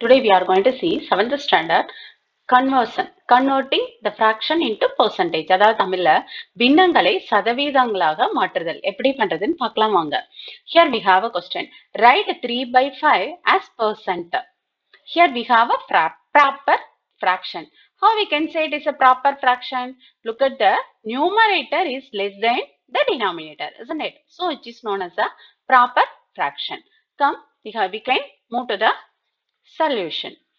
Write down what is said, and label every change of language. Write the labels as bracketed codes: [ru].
[en] Today we are going to see 7th standard conversion, converting the fraction into percentage. [ta] அதாவது தமிழ்ல பின்னங்களை சதவீதங்களாக மாற்றுதல் எப்படி பண்றதுன்னு பார்க்கலாம் வாங்க. [en] Here we have a question. Write 3/5 as percent. Here we have a proper fraction. How we can say it is a proper fraction? Look at the numerator is less than the denominator, isn't it? So it is known as a proper fraction. Come, we can move to the solution.